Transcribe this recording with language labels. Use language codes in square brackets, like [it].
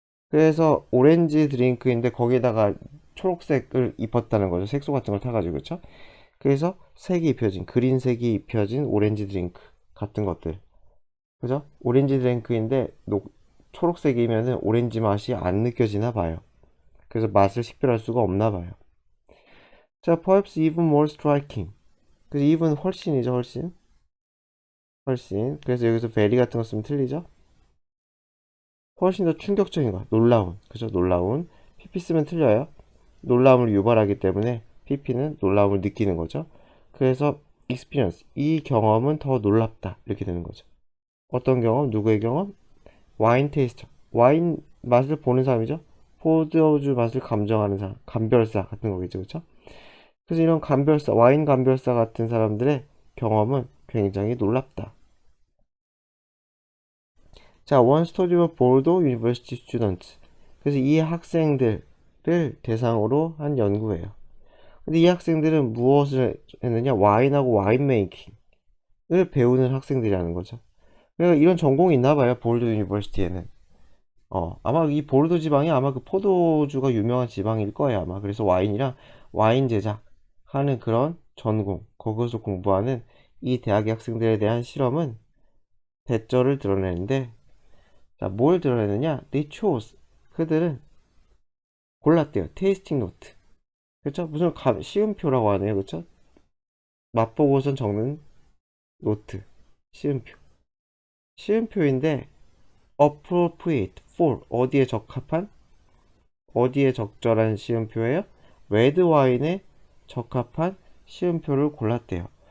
[ko] 그래서 오렌지 드링크인데 거기에다가 초록색을 입혔다는 거죠. 색소 같은 걸 타가지고. 그쵸? 그래서 색이 입혀진, 그린색이 입혀진 오렌지 드링크 같은 것들. 그죠? 오렌지 드링크인데 초록색이면은 오렌지 맛이 안 느껴지나 봐요. 그래서 맛을 식별할 수가 없나 봐요. 자, [en] perhaps even more striking. [ko] 그래서 even 훨씬이죠, 훨씬. 훨씬. 그래서 여기서 very 같은 거 쓰면 틀리죠? 훨씬 더 충격적인 거, 놀라운. 그죠? 놀라운. pp 쓰면 틀려요. 놀라움을 유발하기 때문에 pp는 놀라움을 느끼는 거죠. 그래서 experience, 이 경험은 더 놀랍다, 이렇게 되는 거죠. 어떤 경험? 누구의 경험? 와인 테이스터, 와인 맛을 보는 사람이죠. 포도주 맛을 감정하는 사람, 감별사 같은 거겠죠, 그렇죠? 그래서 이런 감별사, 와인 감별사 같은 사람들의 경험은 굉장히 놀랍다. 자, [en] one study of Bordeaux University students. [ko] 그래서 이 학생들을 대상으로 한 연구예요. 근데 이 학생들은 무엇을 했느냐? 와인하고 와인 메이킹을 배우는 학생들이라는 거죠. 그러니까 이런 전공이 있나 봐요, 볼드 유니버시티에는. 아마 이 보르도 지방이 아마 그 포도주가 유명한 지방일 거예요, 아마. 그래서 와인이랑 와인 제작하는 그런 전공, 거기서 공부하는 이 대학의 학생들에 대한 실험은 대절을 드러내는데, 자, 뭘 드러내느냐? [en] They chose. [ko] 그들은 골랐대요. 테이스팅 노트. 그쵸? 무슨 시음표라고 하네요. 그쵸? 맛보고선 적는 노트. 시음표. 시음표인데, [en] appropriate for. [ko] 어디에 적합한? 어디에 적절한 시음표예요? 레드 와인에 적합한 시음표를 골랐대요.